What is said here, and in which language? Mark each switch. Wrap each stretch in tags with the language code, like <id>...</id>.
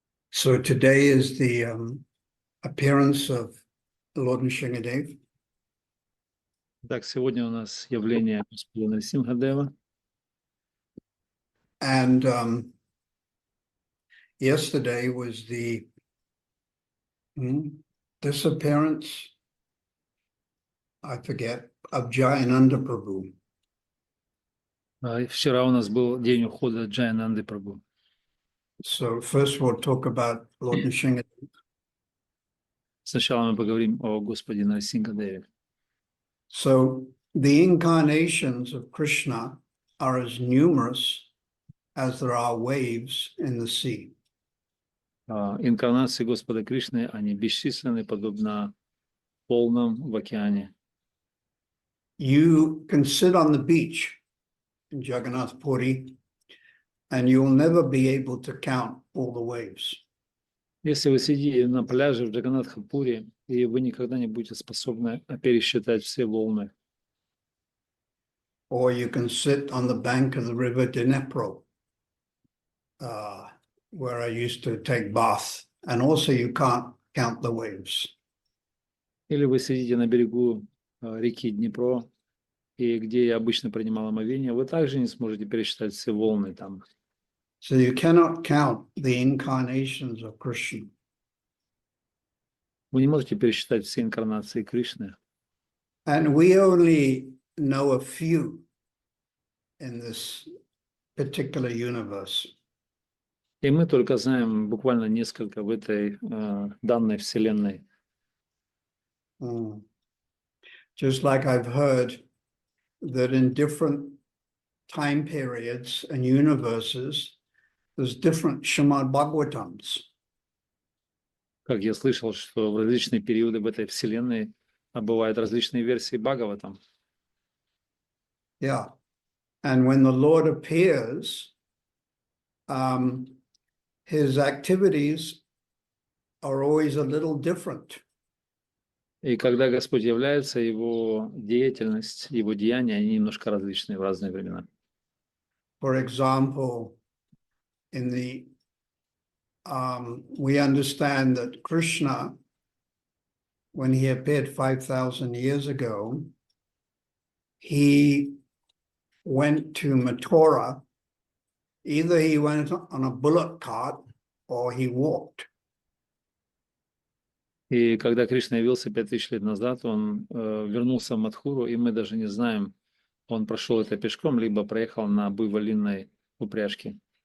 <en>So today is the appearance of Lord Nrsingadev.</en> <ru>Так, сегодня у нас явление Господа Нрсимхадева.</ru> <en>And yesterday was the disappearance, I forget, of Jayananda Prabhu.</en> <ru>Вчера у нас был день ухода Джаянанды Прабху.</ru> <en>So first we'll talk about Lord Nrsingadev.</en> <ru>Сначала мы поговорим о Господе Нрсимхадеве.</ru> <en>So the incarnations of Krishna are as numerous as there are waves in the sea.</en> <ru>Инкарнации Господа Кришны, они бесчисленны, подобно волнам в океане.</ru> <en>You can sit on the beach in Jagannath Puri and you'll never be able to count all the waves.</en> <ru>Если вы сидите на пляже в Джаганнатхапуре, и вы никогда не будете способны пересчитать все волны.</ru> <en>Or you can sit on the bank of the river Dnepro, where I used to take bath, and also you can't count the waves.</en> <ru>Или вы сидите на берегу реки Днепро, и где я обычно принимал омовение, вы также не сможете пересчитать все волны там.</ru> <en>So you cannot count the incarnations of Krishna.</en> <ru>Вы не можете пересчитать все инкарнации Кришны.</ru> <en>And we only know a few in this particular universe.</en> <ru>И мы только знаем буквально несколько в этой данной вселенной.</ru> <en>Just like I've heard that in different time periods and universes, there's different Srimad Bhagavatams.</en> <ru>Как я слышал, что в различные периоды в этой вселенной бывают различные версии Бхагаватам.</ru> <en>Yeah. And when the Lord appears, his activities are always a little different.</en> <ru>И когда Господь является, его деятельность, его деяния, они немножко различные в разные времена.</ru> <en>For example, in the we understand that Krishna, when he appeared 5,000 years ago, he went to Mathura. Either he went on a bullock cart or he walked.</en> <ru>И когда Кришна явился 5000 лет назад, он вернулся в Мадхуру, и мы даже не знаем, он прошел это пешком, либо проехал на буйволиной упряжке.</ru>